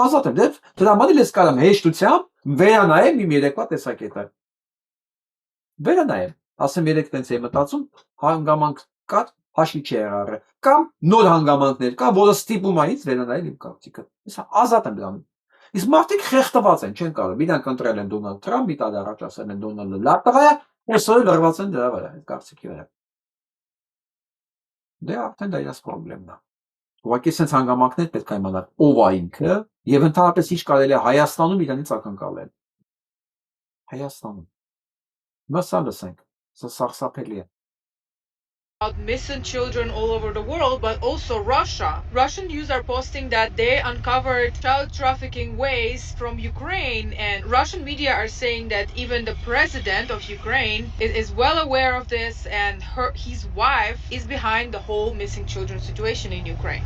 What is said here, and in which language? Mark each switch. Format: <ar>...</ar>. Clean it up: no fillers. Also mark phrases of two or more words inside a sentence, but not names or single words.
<hy>ազատ եմ, դրա համար ես կարամ հեշտությամբ վերանայեմ իմ երեկվա տեսակետը։ Վերանայեմ, ասեմ երեք տենց եմ մտածում, հանգամանք կա, հաշվի չի եղել, կամ նոր հանգամանքներ կա, որը ստիպում է ինձ վերանայել իմ կարծիքը։ Ես ազատ եմ դրանից։ Իսկ մարդիկ խեղդված են, չեն կարող։ Իրանք ընտրել են Դոնալդ Թրամփ, մի տարի առաջ ասել են Դոնալդը լավ տղա է, այսօր լրված են դրա վրա, այդ կարծիքի վրա։ Դե արդեն դա իրաց խնդիրն է։ Ուղղակի sense հանգամանքներ պետք է իմանալ ով է ինքը եւ ընդհանրապես ինչ կարելի է Հայաստանում իրանից ակնկալել։ Հայաստանում։ Մասա լսենք, սա սարսափելի է։</hy> <en>About missing children all over the world, but also Russia. Russian news are posting that they uncovered child trafficking ways from Ukraine, and Russian media are saying that even the president of Ukraine is well aware of this, and his wife is behind the whole missing children situation in Ukraine.</en>